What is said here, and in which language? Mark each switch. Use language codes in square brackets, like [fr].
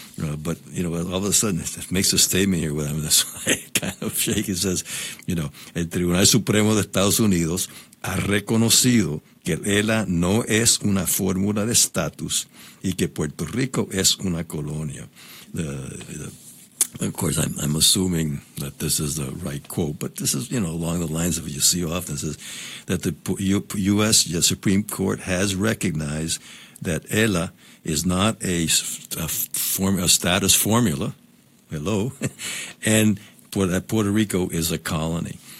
[en] But all of a sudden it makes a statement here with him, that's why it kind of shakes. It says, [es] el Tribunal Supremo de Estados Unidos ha reconocido que ELA no es una fórmula de estatus y que Puerto Rico es una colonia. [en] Of course, I'm assuming that this is the right quote, but this is, along the lines of what you see often, says that the U.S. Supreme Court has recognized that ELA is not a status formula, and that Puerto Rico is a colony.